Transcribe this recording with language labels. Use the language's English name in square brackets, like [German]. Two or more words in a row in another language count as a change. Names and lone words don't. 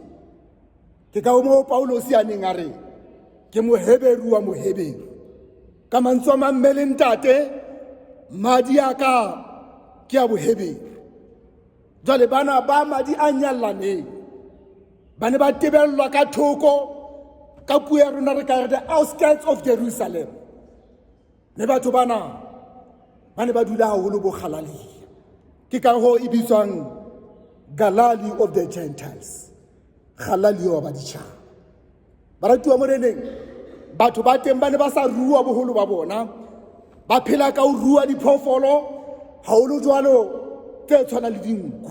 [Southern Sotho] Ke ka moo Paulos a neng a re ke Moheberu wa Moheberu, ka mantswe a mang mme le ntate, madi a ka ke a Moheberu. Jwale bana ba madi a nyallaneng ba ne ba tebellwa ka thoko, ka puo ya rona re ka re [English] the outskirts of Jerusalem. [Southern Sotho] Ne batho bana ba ne ba dula haholo bo kgalalia, ke ka hoo e bitswang Galilee of the Gentiles, kgalalia wa baditjhaba. Baratuwa moreneng, batho ba teng ba ne ba sa rua boholo ba bona, ba phela ka ho rua diphoofolo haholo jwalo tse tshwana le dinku.